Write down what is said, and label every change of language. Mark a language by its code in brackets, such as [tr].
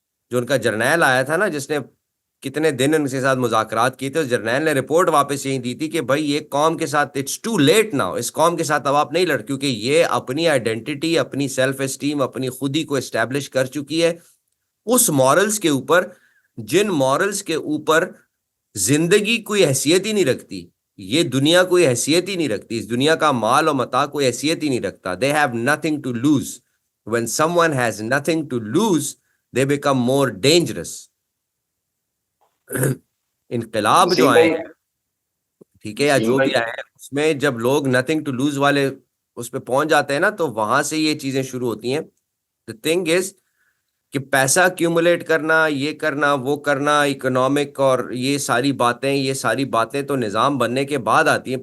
[ur] جو ان کا جرنیل آیا تھا نا جس نے کتنے دن ان کے ساتھ مذاکرات کیے تھے, اس جرنیل نے رپورٹ واپس یہی دی تھی کہ بھائی یہ قوم کے ساتھ [en] it's too late now, [ur] اس قوم کے ساتھ اب آپ نہیں لڑ, کیونکہ یہ اپنی آئیڈینٹی, اپنی سیلف اسٹیم, اپنی خودی کو اسٹیبلش کر چکی ہے اس مورلز کے اوپر جن مورلز کے اوپر زندگی کوئی حیثیت ہی نہیں رکھتی, یہ دنیا کوئی حیثیت ہی نہیں رکھتی, اس دنیا کا مال و متاع کوئی حیثیت ہی نہیں رکھتا. [en] They have nothing to lose. When someone has nothing to lose, they become more dangerous. [ur] انقلاب جو آئے, ٹھیک ہے، یا جو بھی آئے، اس میں جب لوگ نتھنگ ٹو لوز والے اس پہ پہنچ جاتے ہیں نا، تو وہاں سے یہ چیزیں شروع ہوتی ہیں. [en] The thing is [ur] کہ پیسہ کیومولیٹ کرنا، یہ کرنا، وہ کرنا، اکنامک اور یہ ساری باتیں تو نظام بننے کے بعد آتی ہیں.